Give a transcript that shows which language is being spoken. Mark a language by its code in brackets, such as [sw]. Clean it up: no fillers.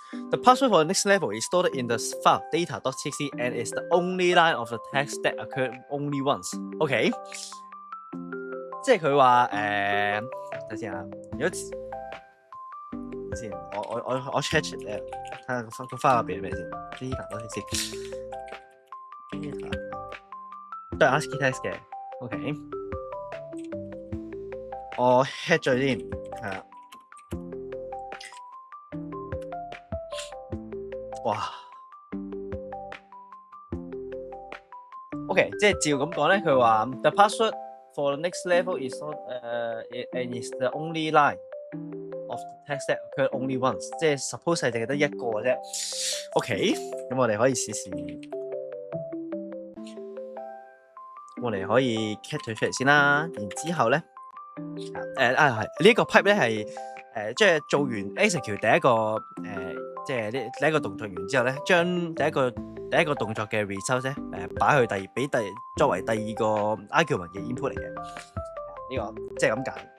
[en] The password for the next level is stored in the file data.txt and is the only line of the text that occurred only once. [yue] OK， 即係佢話睇先啊，如果先我 check 睇下個 file 入邊係咩先 data.txt 都係 ASCII text 嘅 OK， 我 head 咗先係啦。哇 ，OK， 即係照咁講咧，佢話 [en] the password for the next level is not and is the only line of the text that occurred only once， [yue] 即係 suppose 係淨係得一個嘅啫。 OK， 咁我哋可以試試，我哋可以 cat 佢出嚟先啦。然之後咧，係呢個 pipe 咧係即係做完 execute 第一個即係第一個動作完之後咧，將第一個動作嘅 result 咧擺去作為第二個 argument 嘅 input 嚟嘅。呢個即係咁解。